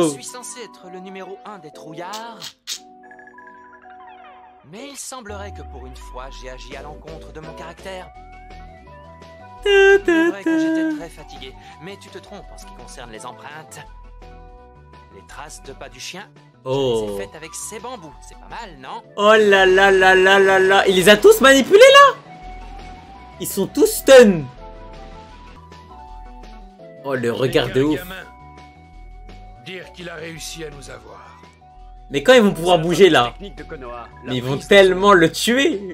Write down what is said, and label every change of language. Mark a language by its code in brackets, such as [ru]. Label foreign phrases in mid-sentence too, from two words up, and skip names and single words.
[fr] Je suis censé être le numéro 1 des trouillards. Mais il semblerait que pour une fois, j'ai agi à l'encontre de mon caractère. C'est vrai que j'étais très fatigué, mais tu te trompes en ce qui concerne les empreintes. Les traces de pas du chien, je les ai faites avec ces bambous. C'est pas mal, non? Oh là là là là là là. Il les a tous manipulés là? Ils sont tous stun. Oh le regard de ouf. Dire qu'il a réussi à nous avoir. Mais quand ils vont pouvoir bouger là? Mais ils vont tellement le tuer.